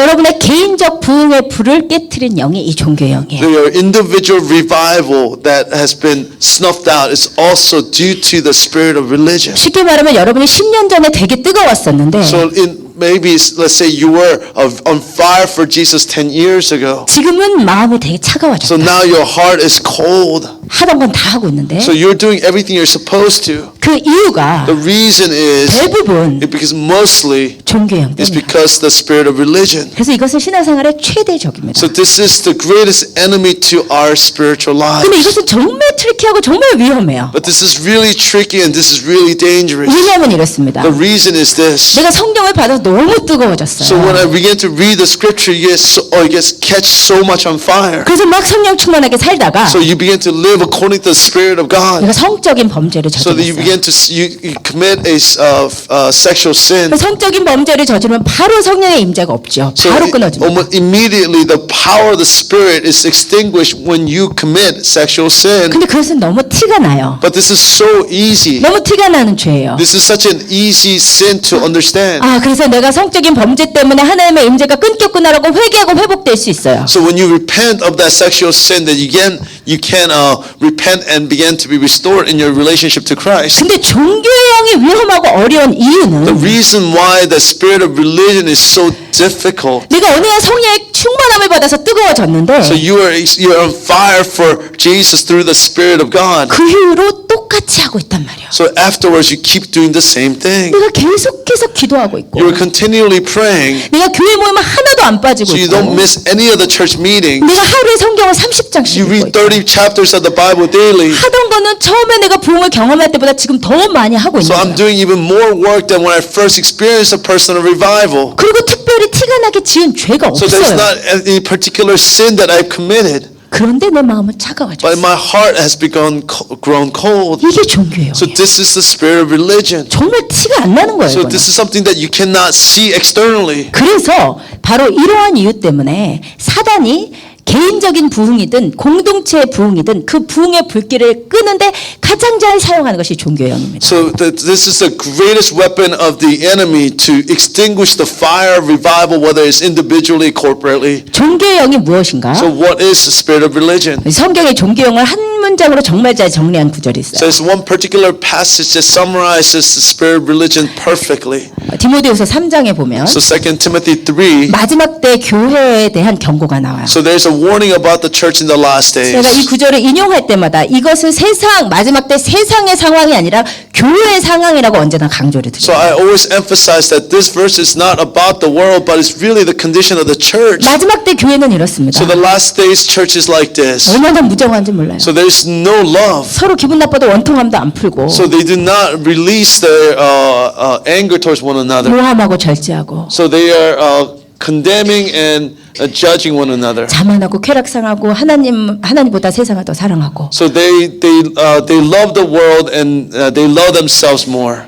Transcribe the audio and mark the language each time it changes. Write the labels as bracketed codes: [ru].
[ko] 여러분의 개인적 부흥의 불을 깨트린 영이 이 종교의 영이에요. [en] Your individual revival that has been snuffed out is also due to the spirit of religion. [ko] 쉽게 말하면 여러분이 10년 전에 되게 뜨거웠었는데 [en] So maybe let's say you were on fire for Jesus 10 years ago. [ko] 지금은 마음이 되게 [en] So [ko] 차가워졌다. [en] now your heart is cold. [ko] 하던 건 다 하고 있는데 [en] So you're doing everything you're supposed to. [ko] 그 이유가 [en] The reason is [ko] 대부분 [en] because mostly [ko] 종교의 영 [en] it's [ko] 때문이에요. [en] because the spirit of religion. [ko] 그래서 이것은 신앙생활의 최대적입니다. [en] So this is the greatest enemy to our spiritual [ko] 근데 [en] lives. [ko] 이것은 정말 트리키하고 정말 위험해요. [en] But this is really tricky and this is really dangerous. [ko] 왜냐하면 이렇습니다. [en] The reason is this. [ko] 내가 성경을 받아서 너무 뜨거워졌어요. [en] So when I begin to read the scripture, it gets catch so much on fire. [ko] 그래서 막 성령 충만하게 살다가 [en] So you begin to live according to the spirit of God. [ko] 내가 성적인 범죄를 [en] So that you [ko] 저질렀어요. [en] begin to you commit a sexual sin. [ko] 성적인 범죄를 저지르면 바로 성령의 임재가 없죠. [en] So [ko] 바로 끊어집니다. [en] almost immediately the power of the spirit is extinguished when you commit sexual sin. [ko] 근데 그것은 너무 티가 나요. [en] But this is so easy. [ko] 너무 티가 나는 죄예요. [en] This is such an easy sin to understand. [ko] 아, 그래서 내가 성적인 범죄 때문에 하나님의 임재가 끊겼구나라고 회개하고 회복될 수 있어요. [en] So when you repent of that sexual sin, that you can repent and begin to be restored in your relationship to Christ. [ko] 근데 종교의 영이 위험하고 어려운 [en] The [ko] 이유는 [en] reason why the spirit of religion is so difficult. [ko] 내가 어느 날 성령의 충만함을 받아서 뜨거워졌는데 [en] So you're on fire for Jesus through the Spirit of God. [ko] 그 이후로 똑같이 하고 있단 말이에요. [en] So afterwards you keep doing the same thing. [ko] 내가 계속해서 기도하고 있고 [en] You're continually praying, [ko] 내가 교회 모임에 하나도 안 빠지고 [en] so you [ko] 있고 [en] don't miss any of the church meetings. [ko] 내가 하루에 성경을 30장씩 [en] You [ko] 읽고 [en] read 30 chapters of the Bible daily. [ko] 하던 거는 처음에 내가 부흥을 경험할 때보다 지금 더 많이 하고 있는 [en] So I'm [ko] 거예요. [en] doing even more work than when I first experienced a personal revival. [ko] 그리고 특별히 티가 나게 지은 죄가 [en] So there's [ko] 없어요. [en] not any particular sin that I've committed, [ko] 그런데 내 마음은 [en] but [ko] 차가워졌어요. [en] my heart has grown cold. [ko] 이게 종교예요. [en] So this is the spirit of religion. [ko] 정말 티가 안 나는 거예요. [en] So [ko] 이거는. [en] this is something that you cannot see externally. [ko] 그래서 바로 이러한 이유 때문에 사단이 개인적인 부흥이든 공동체의 부흥이든 그 부흥의 불길을 끄는데 가장 잘 사용하는 것이 종교의 영입니다. [en] So this is the greatest weapon of the enemy to extinguish the fire of revival, whether it's individually, corporately. [ko] 종교의 영이 무엇인가? [en] So what is the spirit of religion? [ko] 성경의 종교의 영을 한 문장으로 정말 잘 정리한 구절이 있어요. [en] So it's one particular passage that summarizes the spirit of religion perfectly. [ko] 디모데후서 3장에 보면 [en] So 2 Timothy 3. [ko] 마지막 때 교회에 대한 경고가 나와요. [en] So there's a warning about the church in the last [ko] 제가 이 [en] days. [ko] 구절을 인용할 때마다 이것은 마지막 때 세상의 상황이 아니라 교회의 상황이라고 언제나 강조를 드려요. [en] So I always emphasize that this verse is not about the world, but it's really the condition of the church. [ko] 마지막 때 교회는 이렇습니다. [en] So the last days church is like this. [ko] 얼마나 무정한지 몰라요. [en] So there's no love. [ko] 서로 기분 나빠도 원통함도 안 풀고 [en] So they do not release their anger towards one another. [ko] 모함하고 절제하고 [en] So they are condemning and judging one another. [ko] 자만하고 쾌락상하고 하나님보다 세상을 더 사랑하고. [en] So they love the world and they love themselves more.